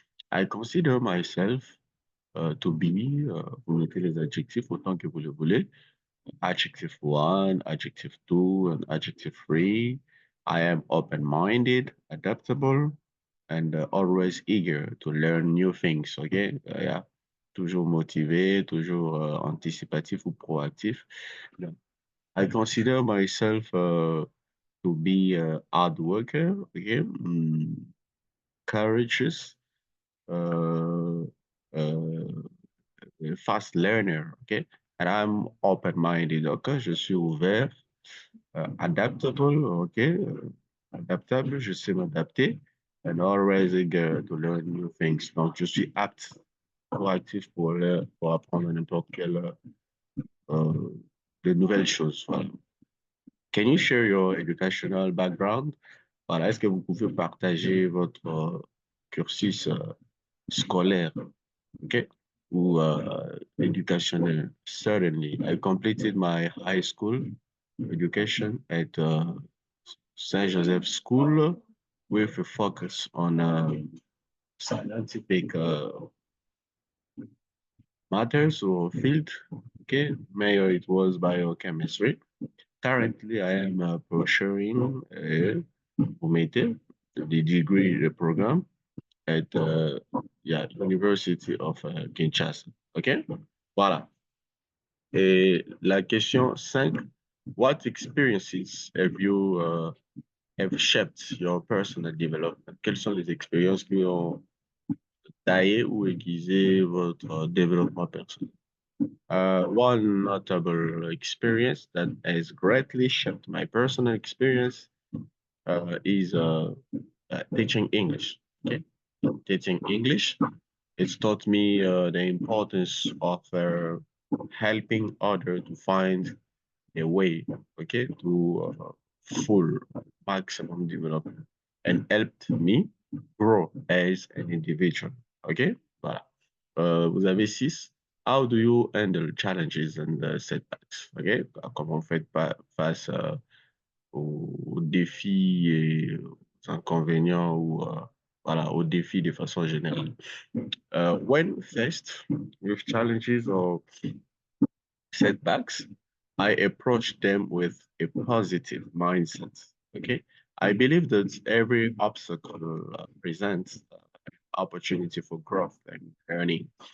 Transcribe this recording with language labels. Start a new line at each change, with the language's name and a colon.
English: I consider myself to be,
French: vous mettez les adjectifs autant que vous le voulez.
English: Adjective one, adjective two, and adjective three. I am open-minded, adaptable, and always eager to learn new things.
French: Okay, yeah, toujours motivé, toujours anticipatif ou proactif. Yeah.
English: I consider myself to be a hard worker. Okay, courageous, uh, uh, fast learner. Okay, and I'm open-minded.
French: Okay, je suis ouvert, adaptable. Okay, adaptable, je sais m'adapter.
English: And always eager to learn new things.
French: Donc, je suis apte, proactif pour apprendre n'importe quelle euh, de nouvelles choses. Voilà.
English: Can you share your educational background?
French: Voilà, est-ce que vous pouvez partager votre cursus scolaire, okay?
English: Ou educational? Certainly. I completed my high school education at Saint Joseph School with a focus on scientific matters or field. Okay, major it was biochemistry. Currently, I am pursuing the degree the program at yeah, University of Kinshasa. OK? Voilà.
French: Et la question 5,
English: what experiences have shaped your personal development?
French: Quelles sont les expériences qui ont taillé ou aiguisé votre développement personnel?
English: One notable experience that has greatly shaped my personal experience is teaching English. Okay, teaching English. It's taught me the importance of helping others to find a way, okay, to full maximum development. and helped me grow as an individual. OK? Voilà.
French: Vous avez 6.
English: How do you handle challenges and setbacks? OK?
French: Comment vous faites face aux défis et aux inconvénients ou voilà, aux défis de façon générale.
English: When faced with challenges or setbacks, I approach them with a positive mindset. Okay, I believe that every obstacle presents opportunity for growth and learning.